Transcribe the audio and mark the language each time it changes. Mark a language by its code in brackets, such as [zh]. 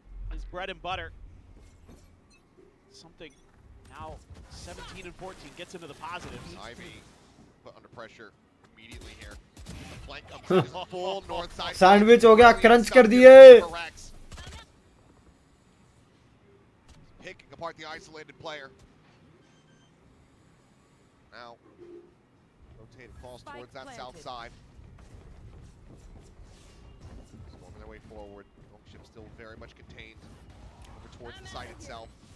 [en] His bread and butter. Something now 17 and 14 gets into the positives. Ivy put under pressure immediately here. The flank comes in full north side. [hi] Sandwich हो गया, crunch कर दिए. [en] Picking apart the isolated player. Now rotate across towards that south side. Storming their way forward. Ship still very much contained over towards the site itself.